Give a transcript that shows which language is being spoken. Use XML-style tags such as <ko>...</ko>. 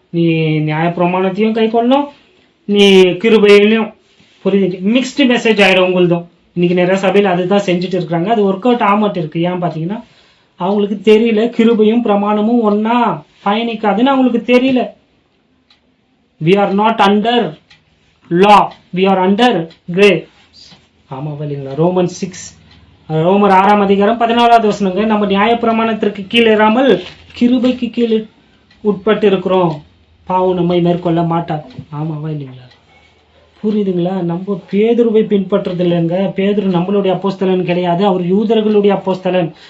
<ta>நீ நியாயப்பிரமாணத்தையும் கை கொள்ளணும், நீ கிருபையிலையும். புரியுது? மிக்ஸ்டு மெசேஜ் ஆயிடும் உங்களுதும். இன்னைக்கு நிறைய சபையில் அதுதான் செஞ்சுட்டு இருக்கிறாங்க. அது ஒர்க் அவுட் ஆமாட்டு இருக்கு. ஏன் பார்த்தீங்கன்னா அவங்களுக்கு தெரியல, கிருபையும் பிரமாணமும் ஒன்னா பயணிக்காதுன்னு அவங்களுக்கு தெரியல.</ta> <en>we are not under law, we are under grace.</en> <ta>ஆமாவா இல்லைங்களா? ரோமர் 6ஆம் அதிகாரம் 14வது வசனங்க. நம்ம நியாயப்பிரமாணத்திற்கு கீழே இராமல் கிருபைக்கு கீழே உட்பட்டு இருக்கிறோம், பாவம் நம்மை மேற்கொள்ள மாட்டார். ஆமாவா இல்லைங்களா? புரியுதுங்களா? நம்ம பேதுருவை பின்பற்றுறது இல்லைங்க. பேதுரு நம்மளுடைய அப்போஸ்தலன் கிடையாது, அவர் யூதர்களுடைய அப்போஸ்தலன்.</ta>